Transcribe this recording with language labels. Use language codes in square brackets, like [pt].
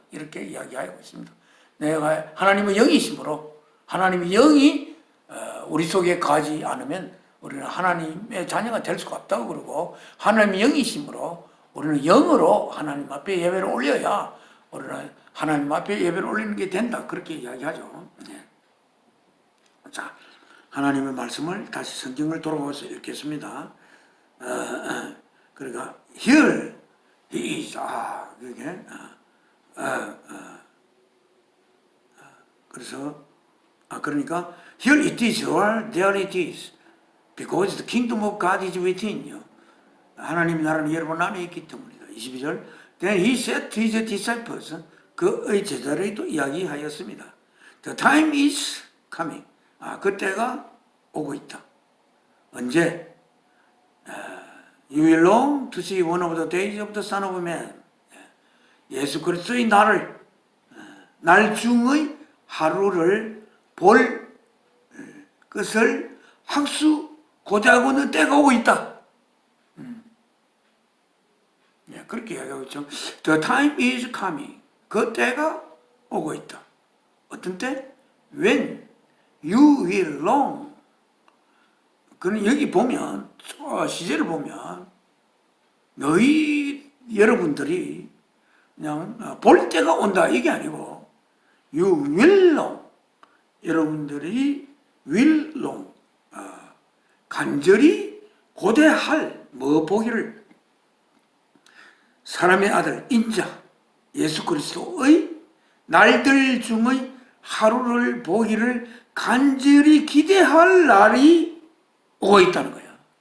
[ko] 이렇게 이야기하고 있습니다. 내가 하나님의 영이시므로 하나님의 영이 우리 속에 가지 않으면 우리는 하나님의 자녀가 될 수가 없다고 그러고 하나님의 영이시므로 우리는 영으로 하나님 앞에 예배를 올려야 우리는 하나님 앞에 예배를 올리는 게 된다. 그렇게 이야기하죠. 자, 하나님의 말씀을 다시 성경을 돌아가서 읽겠습니다. [en] 그러니까 here he is. [ko] 그게 그래서 그러니까 [en] here it is or there it is because the kingdom of God is within you. [ko] 하나님 나라는 여러분 안에 있기 때문이다. [en] 22절 Then he said to his disciples [ko] 그의 제자들에게도 이야기하였습니다. [en] The time is coming. [ko] 그때가 오고 있다. 언제? [en] You will long to see one of the days of the Son of Man. [ko] 예수 그리스도의 날 중의 하루를 볼 것을 학수고대하고 있는 때가 오고 있다. 그렇게 이야기하고 있죠. [en] The time is coming. [ko] 그 때가 오고 있다. 어떤 때? [en] When you will long. [ko] 그는 여기 보면 시제를 보면 너희 여러분들이 그냥 볼 때가 온다 이게 아니고 [en] you will long. [ko] 여러분들이 [en] will long. [ko] 간절히 고대할 뭐 보기를 사람의 아들 인자 예수 그리스도의 날들 중의 하루를 보기를 간절히 기대할 날이 오고 있다는 거야.